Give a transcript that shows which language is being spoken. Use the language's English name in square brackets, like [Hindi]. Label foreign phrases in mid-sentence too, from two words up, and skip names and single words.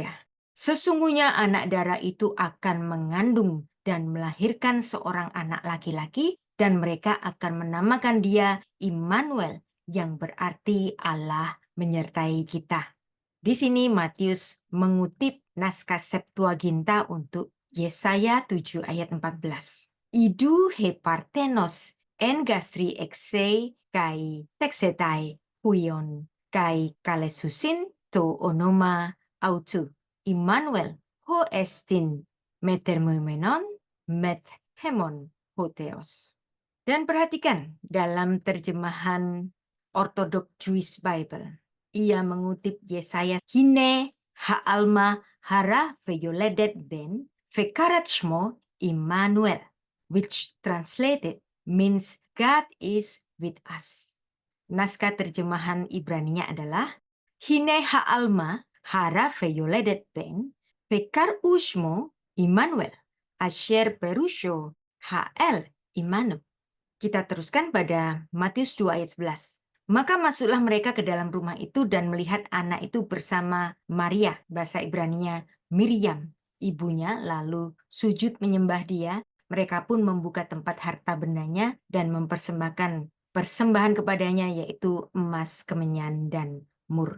[Indonesian] Sesungguhnya anak darah itu akan mengandung dan melahirkan seorang anak laki-laki, dan mereka akan menamakan dia Immanuel, yang berarti Allah menyertai kita. Di sini Matius mengutip naskah Septuaginta untuk Yesaya 7 ayat 14. [Greek] Ἰδοὺ ἡ παρθένος ἐν γαστρὶ ἕξει καὶ τέξεται υἱόν καὶ καλέσουσιν τὸ ὄνομα αὐτοῦ Ἐμμανουήλ ὅ ἐστιν μεθερμηνευόμενον μεθ’ ἡμῶν ὁ θεός. [Indonesian] Dan perhatikan dalam terjemahan Orthodox Jewish Bible. Ia mengutip Yesaya, [Hebrew] הנה העלמה הרה וילדת בן וקראת שמו עמנואל, [English] which translated means God is with us. [Indonesian] Naskah terjemahan Ibraninya adalah, [Hebrew] הנה העלמה הרה וילדת בן וקר ושמו עמנואל, אשר פירושו האל עמנו. [Indonesian] Kita teruskan pada Matius 2 ayat 11. Maka masuklah mereka ke dalam rumah itu dan melihat anak itu bersama Maria, bahasa Ibraninya Miriam, ibunya, lalu sujud menyembah dia. Mereka pun membuka tempat harta bendanya dan mempersembahkan persembahan kepadanya, yaitu emas, kemenyan, dan mur.